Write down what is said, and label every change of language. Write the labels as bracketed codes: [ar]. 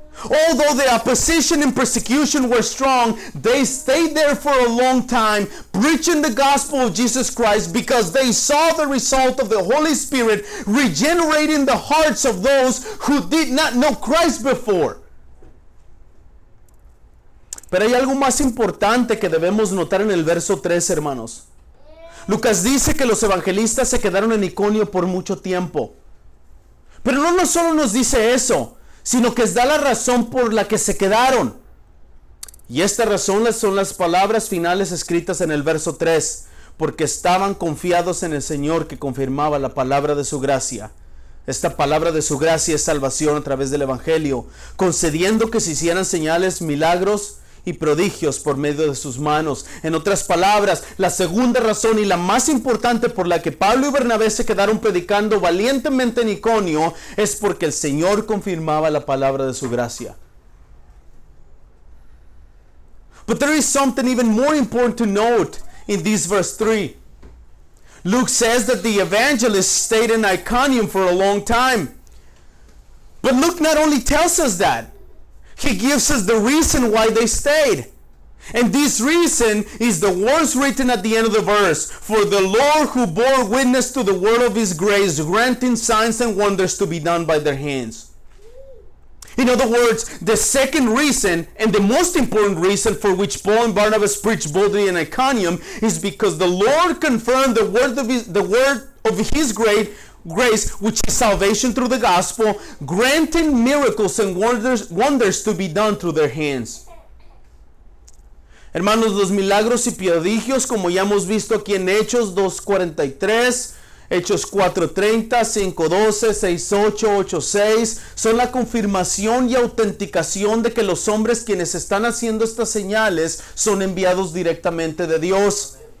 [en] Although the opposition and persecution were strong, they stayed there for a long time preaching the gospel of Jesus Christ, because they saw the result of the Holy Spirit regenerating the hearts of those who did not know Christ before. [es] Pero hay algo más importante que debemos notar en el verso 3, hermanos. Lucas dice que los evangelistas se quedaron en Iconio por mucho tiempo. Pero no solo nos dice eso, sino que da la razón por la que se quedaron. Y esta razón son las palabras finales escritas en el verso 3. porque estaban confiados en el Señor que confirmaba la palabra de su gracia. Esta palabra de su gracia es salvación a través del Evangelio, concediendo que se hicieran señales, milagros y prodigios por medio de sus manos. En otras palabras, la segunda razón y la más importante por la que Pablo y Bernabé se quedaron predicando valientemente en Iconio es porque el Señor confirmaba la palabra de su gracia. [en] But there is something even more important to note in this verse 3. Luke says that the evangelists stayed in Iconium for a long time. But Luke not only tells us that, he gives us the reason why they stayed. And this reason is the words written at the end of the verse. For the Lord who bore witness to the word of his grace, granting signs and wonders to be done by their hands. In other words, the second reason and the most important reason for which Paul and Barnabas preached boldly in Iconium is because the Lord confirmed the word of his grace, which is salvation through the gospel, granting miracles and wonders to be done through their hands. [es] Hermanos, los milagros y prodigios, como ya hemos visto aquí en Hechos 2:43, Hechos 4:30, 5:12, 6:8, 8:6, son la confirmación y autenticación de que los hombres quienes están haciendo estas señales son enviados directamente de Dios.